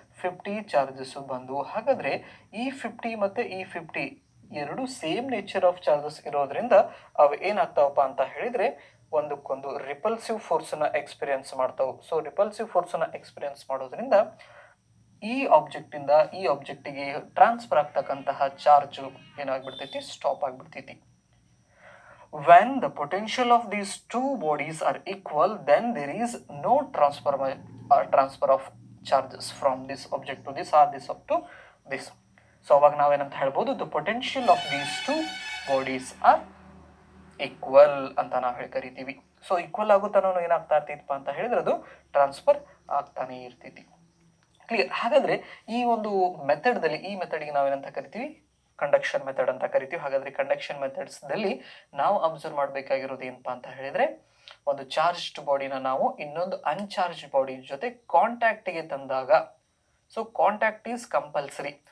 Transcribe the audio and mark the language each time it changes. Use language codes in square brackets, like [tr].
[kn] 50 charges ಬಂದವು. ಹಾಗಾದರೆ ಈ 50 ಮತ್ತು ಈ 50 ಎರಡು ಸೇಮ್ ನೇಚರ್ ಆಫ್ ಚಾರ್ಜಸ್ ಇರೋದ್ರಿಂದ ಅವು ಏನಾಗ್ತಾವಪ್ಪ ಅಂತ ಹೇಳಿದರೆ, ಒಂದಕ್ಕೊಂದು ರಿಪಲ್ಸಿವ್ ಫೋರ್ಸನ್ನು ಎಕ್ಸ್ಪೀರಿಯನ್ಸ್ ಮಾಡ್ತಾವೆ. ಸೊ ರಿಪಲ್ಸಿವ್ ಫೋರ್ಸನ್ನು ಎಕ್ಸ್ಪೀರಿಯನ್ಸ್ ಮಾಡೋದ್ರಿಂದ ಈ ಆಬ್ಜೆಕ್ಟಿಂದ ಈ ಆಬ್ಜೆಕ್ಟಿಗೆ transfer ಆಗ್ತಕ್ಕಂತಹ charge ಏನಾಗ್ಬಿಡ್ತೈತಿ, stop ಆಗಿಬಿಡ್ತೈತಿ. [en] When the potential of these two bodies are equal, then there is no transfer of charges from this object to this or this up to this. So [kn] ಅವಾಗ ನಾವೇನಂತ ಹೇಳ್ಬೋದು, [en] the potential of these two bodies are [kn] equal ಅಂತ ನಾವು ಕರಿತೀವಿ. So equal ಆಗುತ್ತಾನೋ ಏನಾಗ್ತಾ ಇರ್ತಿತ್ತಪ್ಪ ಅಂತ ಹೇಳಿದ್ರೆ ಅದು ಟ್ರಾನ್ಸ್ಫರ್ ಆಗ್ತಾನೆ ಇರ್ತೈತಿ. ಕ್ಲಿಯರ್. ಹಾಗಾದ್ರೆ ಈ ಒಂದು ಮೆಥಡ್ದಲ್ಲಿ ಈ ಮೆಥಡ್ಗೆ ನಾವೇನಂತ ಕರಿತೀವಿ, ಕಂಡಕ್ಷನ್ ಮೆಥಡ್ ಅಂತ ಕರಿತೀವಿ. ಹಾಗಾದ್ರೆ ಕಂಡಕ್ಷನ್ ಮೆಥಡ್ಸ್ದಲ್ಲಿ ನಾವು ಅಬ್ಸರ್ವ್ ಮಾಡಬೇಕಾಗಿರೋದು ಏನಪ್ಪಾ ಅಂತ ಹೇಳಿದ್ರೆ, ಒಂದು ಚಾರ್ಜ್ಡ್ ಬಾಡಿನ ನಾವು ಇನ್ನೊಂದು ಅನ್ಚಾರ್ಜ್ಡ್ ಬಾಡಿ ಜೊತೆ ಕಾಂಟ್ಯಾಕ್ಟ್ಗೆ ತಂದಾಗ, ಸೊ [en] Contact is compulsory.